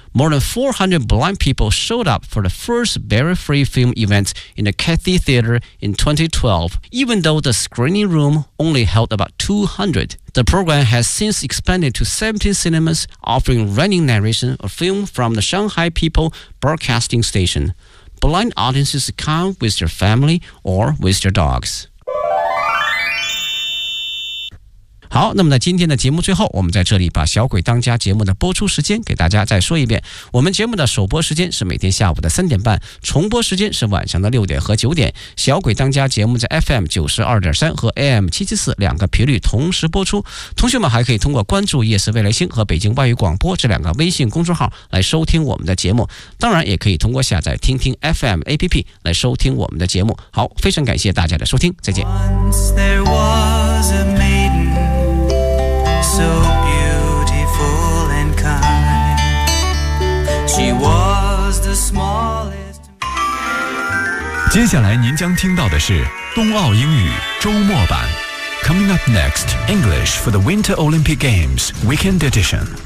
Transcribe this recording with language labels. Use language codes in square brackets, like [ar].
[en] more than 400 blind people showed up for the first barrier-free film event in the Cathay Theater in 2012, even though the screening room only held about 200. The program has since expanded to 17 cinemas, offering running narration of film from the Shanghai People Broadcasting Station. Blind audiences come with their family or with their dogs. [zh] 好，那么在今天的节目最后，我们在这里把小鬼当家节目的播出时间给大家再说一遍。我们节目的首播时间是每天下午的3:30，重播时间是晚上的6:00和9:00。小鬼当家节目在 FM92.3 和 AM774 两个频率同时播出。同学们还可以通过关注夜市未来星和北京外语广播这两个微信公众号来收听我们的节目。当然也可以通过下载听听 FM APP 来收听我们的节目。好，非常感谢大家的收听，再见。 [en] Once there was a maidenSo beautiful and kind. She was the smallest. [zh] 接下来您将听到的是冬奥英语周末版。 [en] Coming up next, English for the Winter Olympic Games Weekend Edition.